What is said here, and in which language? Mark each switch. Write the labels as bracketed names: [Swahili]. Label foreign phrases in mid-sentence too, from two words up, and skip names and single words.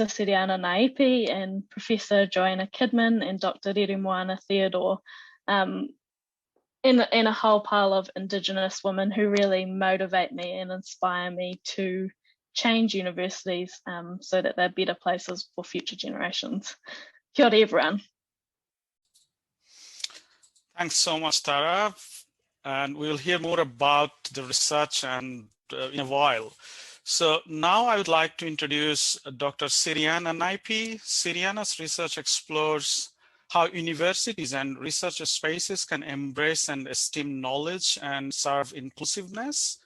[English] Siriana Naipi and Professor Joanna Kidman and Dr. Rere Moana Theodore, in a whole pile of Indigenous women who really motivate me and inspire me to change universities so that they're better places for future generations. [Māori] Kia ora [English] everyone. Thanks so much, Tara. And we'll hear more about the research in a while. So now I would like to introduce Dr. Siriana Naipi. Siriana's research explores how universities and research spaces can embrace and esteem knowledge and serve inclusiveness.